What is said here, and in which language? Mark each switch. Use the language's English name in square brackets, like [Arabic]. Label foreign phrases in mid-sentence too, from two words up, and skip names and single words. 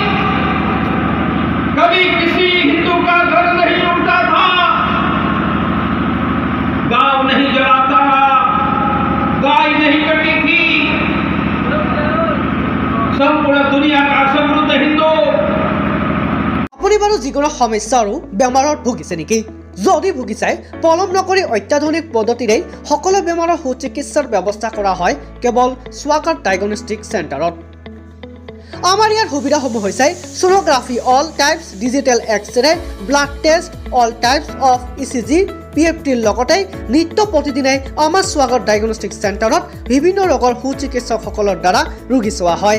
[Hindi] कभी किसी हिंदू का घर नहीं लूटा था, गांव नहीं जलाता, गाय नहीं कटी थी। संपूर्ण दुनिया का समृद्ध हिंदू। [Assamese] আপুনি বাৰু যিকোনো সমস্যা আৰু বেমাৰত ভুগিছে নেকি? যদি ভুগিছে পলম নকৰি অত্যাধুনিক পদ্ধতিৰে সকলো বেমাৰৰ সুচিকিৎসাৰ ব্যৱস্থা কৰা হয় কেৱল স্বাগত ডায়েগনষ্টিক চেণ্টাৰত। আমাৰ ইয়াৰ সুবিধাসমূহ হৈছে সোনোগ্ৰাফি, [English] all types, digital X-ray, blood test, all types of ECG, [Assamese] PFTৰ লগতে নিত্য প্ৰতিদিনে আমাৰ স্বাগত ডায়েগনষ্টিক চেণ্টাৰত বিভিন্ন ৰোগৰ সুচিকিৎসকসকলৰ দ্বাৰা ৰোগী চোৱা হয়।